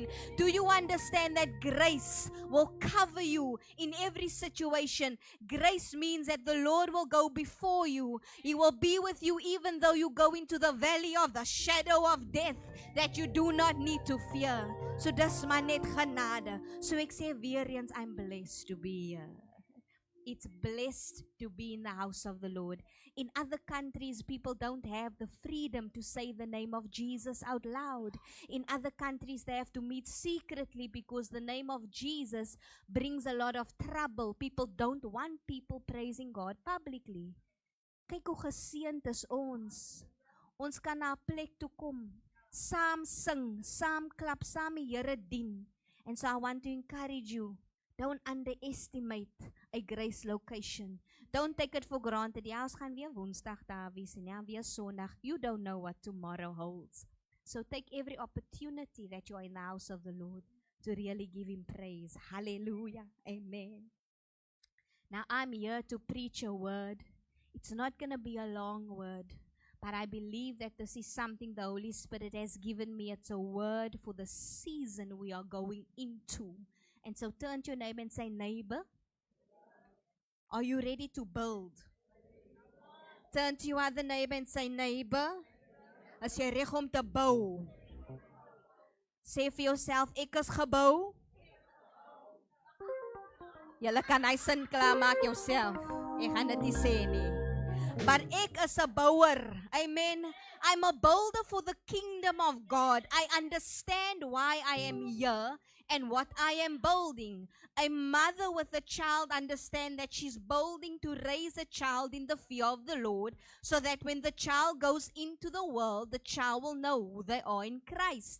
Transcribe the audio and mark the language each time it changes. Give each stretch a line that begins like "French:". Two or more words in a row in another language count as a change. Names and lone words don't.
English: Do you understand that grace will cover you in every situation? Grace means that the Lord will go before you. He will be with you even though you go into the valley of the shadow of death, that you do not need to fear.
Afrikaans: So dis maar net genade. So ek sê weer eens,
English: I'm blessed to be here. It's blessed to be in the house of the Lord. In other countries, people don't have the freedom to say the name of Jesus out loud. In other countries, they have to meet secretly because the name of Jesus brings a lot of trouble. People don't want people praising God publicly.
Afrikaans: Kyk hoe geseënd is ons. Ons kan na 'n plek toe kom, saam sing, saam klap, saam die Here dien.
English: And so I want to encourage you, don't underestimate a grace location. Don't take it for granted.
Afrikaans: Ja, ons gaan weer Woensdag daar wees en ja, weer Sondag.
English: You don't know what tomorrow holds. So take every opportunity that you are in the house of the Lord to really give Him praise. Hallelujah. Amen. Now I'm here to preach a word. It's not going to be a long word. But I believe that this is something the Holy Spirit has given me. It's a word for the season we are going into. And so turn to your neighbor and say, neighbor, are you ready to build? Turn to your other neighbor and say, neighbor,
Afrikaans: is jy reg om te bou? Sê vir jouself, ek is gebou. Julle kan hy sin klaar maak jouself. Ek gaan dit nie sê nie. But ek is a bouwer. Amen.
English: I'm a builder for the kingdom of God. I understand why I am here and what I am building. A mother with a child understands that she's building to raise a child in the fear of the Lord, so that when the child goes into the world, the child will know who they are in Christ.